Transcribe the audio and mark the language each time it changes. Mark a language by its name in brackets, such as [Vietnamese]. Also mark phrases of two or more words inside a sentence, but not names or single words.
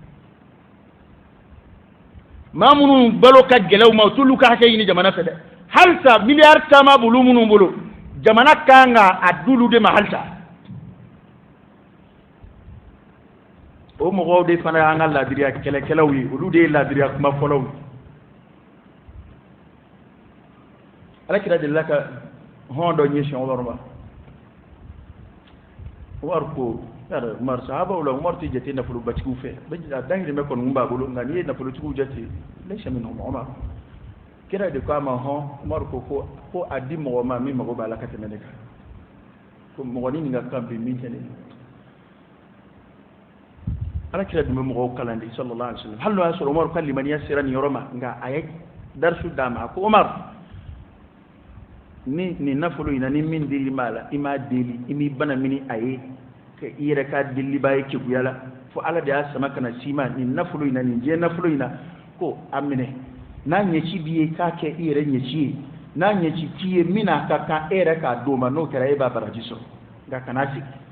[Bambara] maa minnu balo ka gɛlɛw ma u t'olu ka hakɛ ɲini jamana fɛ dɛ halisa miliyari caman b'olu minnu bolo jamana kan ka a d'olu de ma halisa o mɔgɔw de fana y'an ka ladiriya kɛlɛkɛlaw ye olu de ye ladiriya kuma fɔlɔw ye alakira delila ka hɔn dɔ ɲɛsin Umaru ma Umaru ko yàrá Umaru sahabaw la Umaru tɛ jate nafolobatigiw fɛ a dahirimɛ kɔni kun b'a bolo nka n'i ye nafolotigiw jate [Arabic] ليس منهم [Bambara] Umar kira de ko a ma hɔn Umaru ko a di mɔgɔ ma min mago b'a la ka tɛmɛ ne kan ko mɔgɔ ni ka kan bi min tɛ ne alakira dun bɛ mɔgɔw kalan de [Arabic] صلى الله عليه وسلم [Bambara] hali n'o y'a sɔrɔ Umaru ka limaniya sera nin yɔrɔ ma nka a ye darisu d'a ma a ko Umaru ni nin nafolo in na ni min deli b'a la i m'a deli i m'i bana mini a ye ka i yɛrɛ ka deliba ye keguya la fo ala de y'a sama ka na s'i ma nin nafolo in na nin diɲɛ nafolo in na ko a minɛ n'a ɲɛci b'i ye k'a kɛ i yɛrɛ ɲɛci ye n'a ɲɛci t'i ye min n'a ka kan e yɛrɛ k'a d'o ma n'o kɛra e b'a baraji sɔrɔ nka kana sigi